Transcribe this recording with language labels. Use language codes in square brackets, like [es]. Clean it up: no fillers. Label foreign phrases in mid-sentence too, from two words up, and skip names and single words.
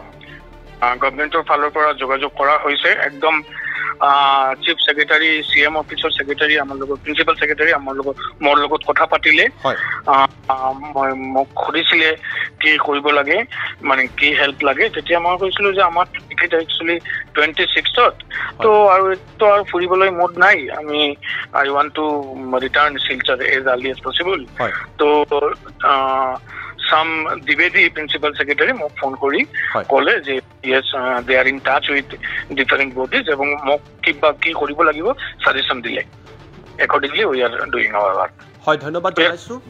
[as] গভৰ্ণমেণ্টৰ ফালৰ পৰা যোগাযোগ কৰা হৈছে একদম [en] chief secretary [as] CM অফিচৰ সেক্ৰেটাৰী আমাৰ লগত [en] principal secretary [as] মোৰ লগত কথা পাতিলে মোক সুধিছিলে কি কৰিব লাগে মানে কি হেল্প লাগে তেতিয়া মই কৈছিলো যে আমাৰ টিকেট একচুৱেলি 26ত তো আৰু ফুৰিবলৈ মুড নাই আমি [en] I want to return Silchar as early as possible [as] তো [en] some Divedi principal secretary [as] মোক ফোন কৰি ক'লে যে [en] yes they are in touch with different bodies [as] এবং মোক কিবা কি কৰিব লাগিব সাজেশন দিলে [en] accordingly we are doing our work [as] হয় ধন্যবাদ জনাইছোঁ